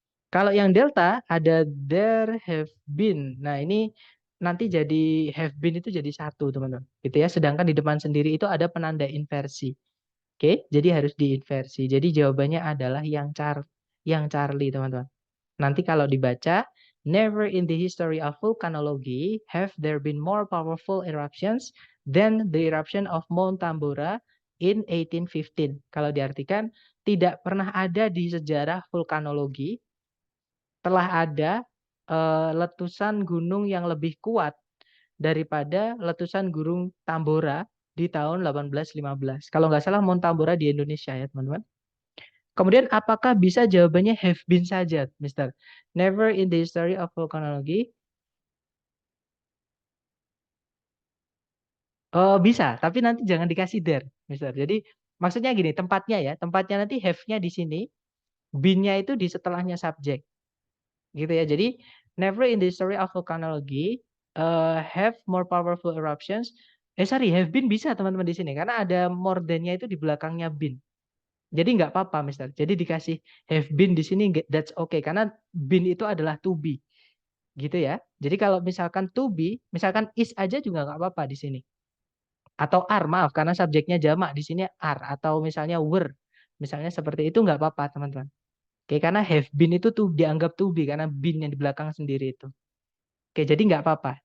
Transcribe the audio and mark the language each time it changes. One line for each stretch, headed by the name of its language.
Indonesian: Kalau yang delta ada there have been. Nah, ini nanti jadi have been itu jadi satu, teman-teman. Gitu ya. Sedangkan di depan sendiri itu ada penanda inversi. Oke, jadi harus diinversi. Jadi jawabannya adalah yang Charlie, teman-teman. Nanti kalau dibaca,
English: never in the history of volcanology have there been more powerful eruptions than the eruption of Mount Tambora in 1815.
Indonesian: Kalau diartikan, tidak pernah ada di sejarah vulkanologi telah ada letusan gunung yang lebih kuat daripada letusan Gunung Tambora di tahun 1815. Kalau nggak salah Mount Tambora di Indonesia ya teman-teman. Kemudian apakah bisa jawabannya have been saja, Mister?
English: Never in the history of volcanology.
Indonesian: Oh, bisa, tapi nanti jangan dikasih there, Mister. Jadi maksudnya gini, tempatnya ya, tempatnya nanti have-nya di sini, been-nya itu di setelahnya subjek. Gitu ya. Jadi
English: never in the history of volcanology have more powerful eruptions.
Indonesian: Sorry, have been bisa teman-teman di sini karena ada more than-nya itu di belakangnya been. Jadi nggak apa-apa, Mister. Jadi dikasih have been di sini,
English: that's okay.
Indonesian: Karena been itu adalah to be. Gitu ya. Jadi kalau misalkan to be, misalkan is aja juga nggak apa-apa di sini. Atau are, maaf, karena subjeknya jamak. Di sini are. Atau misalnya were. Misalnya seperti itu nggak apa-apa, teman-teman. Oke, karena have been itu tuh dianggap to be. Karena been yang di belakang sendiri itu. Oke, jadi nggak apa-apa.